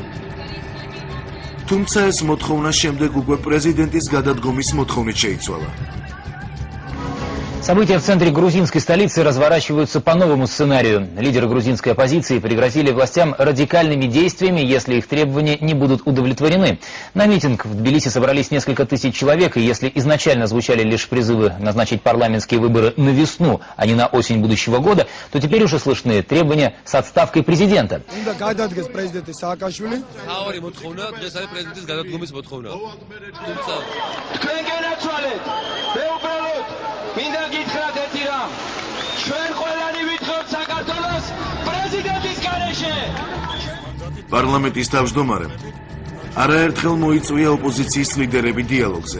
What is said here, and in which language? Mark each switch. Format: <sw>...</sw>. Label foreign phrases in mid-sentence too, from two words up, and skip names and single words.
<ka>თუმცა ეს მოთხოვნა შემდეგ უკვე პრეზიდენტის გადადგომის მოთხოვნით შეიცვალა.</ka> <ru>События в центре грузинской столицы разворачиваются по новому сценарию. Лидеры грузинской оппозиции пригрозили властям радикальными действиями, если их требования не будут удовлетворены. На митинг в Тбилиси собрались несколько тысяч человек, и если изначально звучали лишь призывы назначить парламентские выборы на весну, а не на осень будущего года, то теперь уже слышны требования с отставкой президента.</ru> <ka>მინდა გითხრათ ერთი რამ. ჩვენ ყველანი ვითხოვთ საქართველოს პრეზიდენტის გარეშე. პარლამენტის თავმჯდომარემ არაერთხელ მოიწვია ოპოზიციის ლიდერები დიალოგზე.</ka>